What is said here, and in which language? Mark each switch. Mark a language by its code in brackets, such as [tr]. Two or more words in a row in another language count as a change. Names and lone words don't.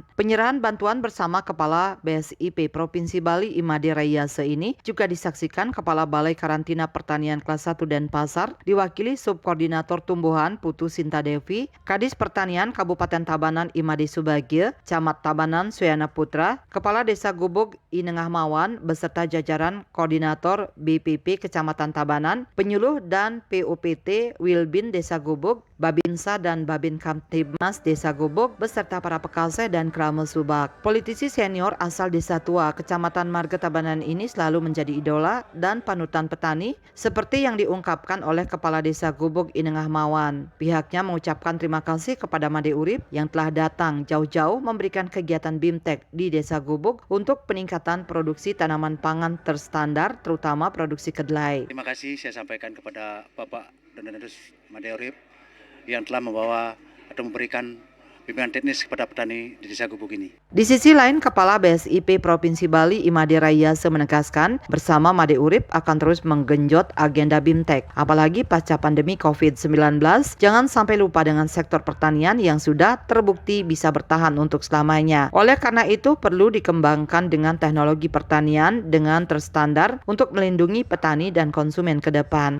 [id] Penyerahan bantuan bersama Kepala BSIP Provinsi Bali Imade Rayase ini juga disaksikan Kepala Balai Karantina Pertanian Kelas 1 Denpasar diwakili Subkoordinator Tumbuhan Putu Sinta Devi, Kadis Pertanian Kabupaten Tabanan Imade Subagio, Camat Tabanan Suyana Putra, Kepala Desa Gubuk Inengah Mawan beserta jajaran Koordinator BPP Kecamatan Tabanan, penyuluh dan PUPT Wilbin Desa Gubuk, Babinsa dan Babin Kamtibmas Desa Gubuk beserta para pekalse dan Kramel Subak. Politisi senior asal Desa Tua Kecamatan Marga Tabanan ini selalu menjadi idola dan panutan petani seperti yang diungkapkan oleh Kepala Desa Gubuk Inengah Mawan. Pihaknya mengucapkan terima kasih kepada Made Urip yang telah datang jauh-jauh memberikan kegiatan BIMTEK di Desa Gubuk untuk peningkatan produksi tanaman pangan terstandar terutama produksi kedelai. Terima kasih saya sampaikan kepada Bapak dan Made Urip yang telah membawa atau memberikan bimbingan teknis kepada petani di Desa Gubuk ini. Di sisi lain, Kepala BSIP Provinsi Bali Imade Rayase menegaskan bersama Made Urip akan terus menggenjot agenda BIMTEK. Apalagi pasca pandemi COVID-19, jangan sampai lupa dengan sektor pertanian yang sudah terbukti bisa bertahan untuk selamanya. Oleh karena itu, perlu dikembangkan dengan teknologi pertanian dengan terstandar untuk melindungi petani dan konsumen ke depan.